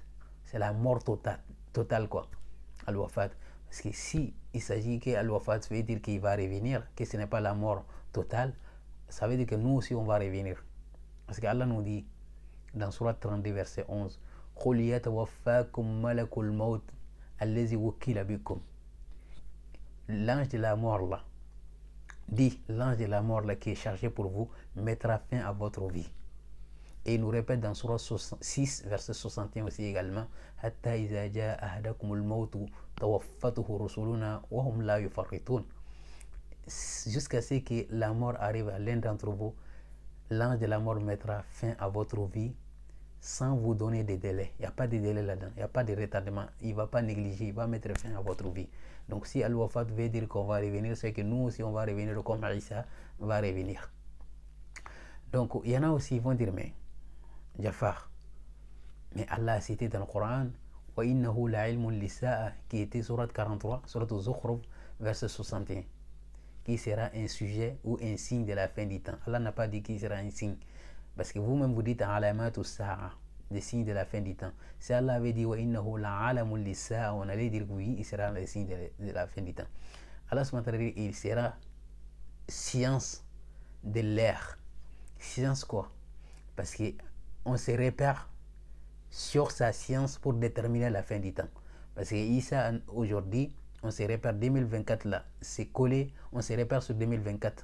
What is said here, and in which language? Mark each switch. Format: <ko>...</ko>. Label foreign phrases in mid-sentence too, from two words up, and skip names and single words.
<fr>C'est la mort totale quoi. Al-wafat. Parce que si il s'agit que Al-wafat, ça veut dire qu'il va revenir, que ce n'est pas la mort totale, ça veut dire que nous aussi on va revenir. Parce qu'Allah nous dit dans Surah 32, verset 11,</fr> <ar>قُلْ يَتَوَفَّاكُمْ مَلَكُ الْمَوْتِ الَّذِي وُكِّلَ بِكُمْ.</ar> <fr>L'ange de la mort là, dit l'ange de la mort là qui est chargé pour vous mettra fin à votre vie. Et il nous répète dans Surah 6, verset 61 aussi également,</fr> <ar>حتى إذا جاء أحدكم الموت توفته رسلنا وهم لا يفرطون.</ar> <fr>Jusqu'à ce que la mort arrive à l'un d'entre vous, l'ange de la mort mettra fin à votre vie sans vous donner de délai. Il n'y a pas de délai là-dedans, il n'y a pas de retardement. Il ne va pas négliger, il va mettre fin à votre vie. Donc si Al-Wafat veut dire qu'on va revenir, c'est que nous aussi on va revenir comme Isa va revenir. Donc il y en a aussi qui vont dire, mais Jafar, mais Allah a cité dans le Coran</fr> <ar>وإنه لعلم للساعة,</ar> <fr>qui était surat 43, surat Zukhruf, verset 61, qui sera un sujet ou un signe de la fin du temps. Allah n'a pas dit qu'il sera un signe, parce que vous-même vous dites</fr> <ar>علامة الساعة,</ar> <fr>des signes de la fin du temps. Si Allah avait dit</fr> <ar>وإنه لعلامة للساعة,</ar> <fr>on allait dire oui, il sera le signe de la fin du temps.</fr> <ar>الله سبحانه,</ar> <fr>il sera science de l'air. Science quoi? Parce que on se repère sur sa science pour déterminer la fin du temps. Parce que Isa, aujourd'hui, on se repère 2024 là, c'est collé, on se repère sur 2024.</fr>